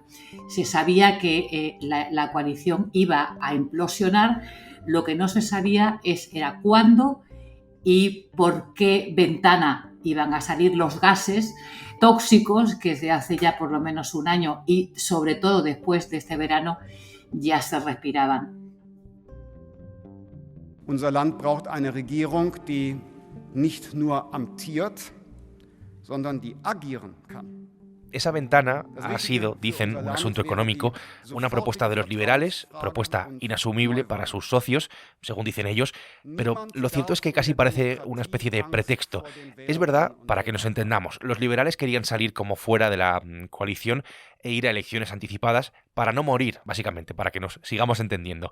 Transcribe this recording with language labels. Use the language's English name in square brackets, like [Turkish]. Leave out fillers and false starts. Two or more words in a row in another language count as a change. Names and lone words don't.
[Spanish] Se sabía que la coalición iba a implosionar, lo que no se sabía era cuándo y por qué ventana iban a salir los gases tóxicos que desde hace ya por lo menos un año y sobre todo después de este verano ya se respiraban. [German] Unser Land braucht eine Regierung, die nicht nur amtiert, sondern die agieren kann. [Spanish] Esa ventana ha sido, dicen, un asunto económico, una propuesta de los liberales, propuesta inasumible para sus socios, según dicen ellos, pero lo cierto es que casi parece una especie de pretexto. Es verdad, para que nos entendamos, los liberales querían salir como fuera de la coalición e ir a elecciones anticipadas para no morir, básicamente, para que nos sigamos entendiendo.